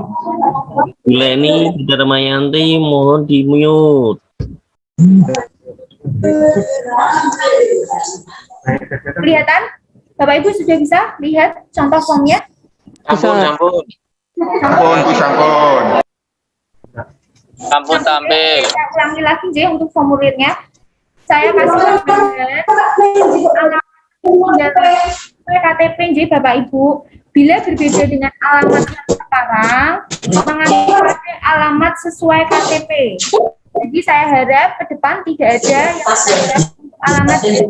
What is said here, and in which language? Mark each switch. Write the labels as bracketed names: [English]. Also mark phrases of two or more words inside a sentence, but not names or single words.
[Indonesian] Leni, Dharmayanti, mohon di-mute. Kelihatan? Bapak Ibu sudah bisa lihat contoh formnya? [Balinese] Sampun, sampun. Sampun, Bu, sampun. Sampun tampil. [Indonesian] Saya ulangi lagi J untuk formulirnya. Saya kasih tambahan alamat KTP J Bapak Ibu. Bila berbeda dengan alamat yang sekarang, mengambil alamat sesuai KTP. Jadi saya harap ke depan tidak ada yang alamat